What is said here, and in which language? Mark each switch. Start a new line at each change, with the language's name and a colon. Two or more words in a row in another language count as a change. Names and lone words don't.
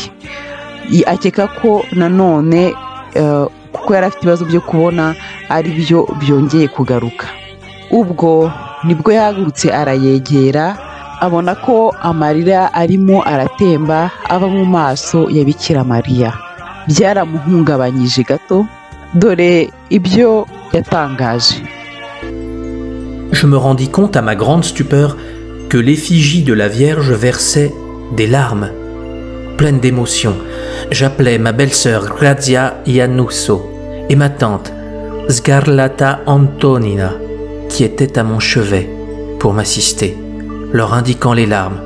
Kinyarwanda: Akeka ko nanone kuko yari afite ibibazo byo kubona ari byo byongeye kugaruka. Ubwo nibwo yahagurutse arayegera abona ko amarira arimo aratemba ava mu maso ya Bikira Mariya. Byaramuhungabanyije gato, dore ibyo yatangaje.
French: Je me rendis compte à ma grande stupeur que l'effigie de la Vierge versait des larmes. Pleine d'émotion, j'appelais ma belle-sœur Grazia Iannusso et ma tante Scarlata Antonina, qui étaient à mon chevet pour m'assister, leur indiquant les larmes.